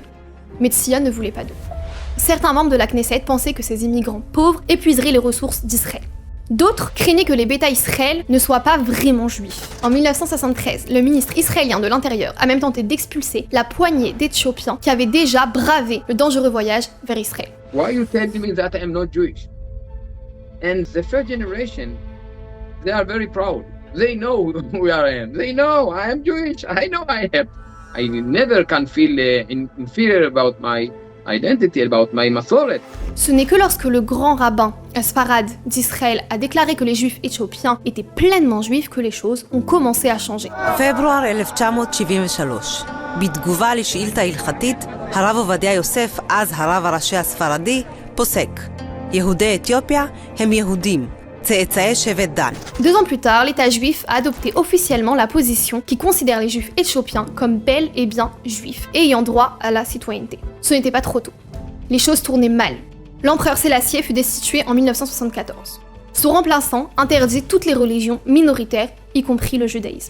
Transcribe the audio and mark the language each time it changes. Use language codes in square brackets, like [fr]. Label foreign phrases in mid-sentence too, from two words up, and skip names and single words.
[fr] Mais Tzion ne voulait pas d'eux. Certains membres de la Knesset pensaient que ces immigrants pauvres épuiseraient les ressources d'Israël. D'autres craignaient que les Bêta Israël ne soient pas vraiment juifs. En 1973, le ministre israélien de l'Intérieur a même tenté d'expulser la poignée d'Éthiopiens qui avaient déjà bravé le dangereux voyage vers Israël. [en] Why you tell me that I'm not Jewish? And the third generation, they are very proud. They know who I am. They know I am Jewish. I know I am. I never can feel inferior about my identity, about my masoret. [fr] Ce n'est que lorsque le grand rabbin Sfarad d'Israël a déclaré que les juifs éthiopiens étaient pleinement juifs que les choses ont commencé à changer. [he] פברואר 1973, בתגובה לשאילתה הלכתית, הרב עובדיה יוסף, אז הרב הראשי הספרדי, פוסק. יהודי אתיופיה הם יהודים. [fr] 2 ans plus tard, l'État juif a adopté officiellement la position qui considère les juifs éthiopiens comme bel et bien juifs et ayant droit à la citoyenneté. Ce n'était pas trop tôt. Les choses tournaient mal. L'empereur Sélassié fut destitué en 1974. Son remplaçant interdit toutes les religions minoritaires, y compris le judaïsme.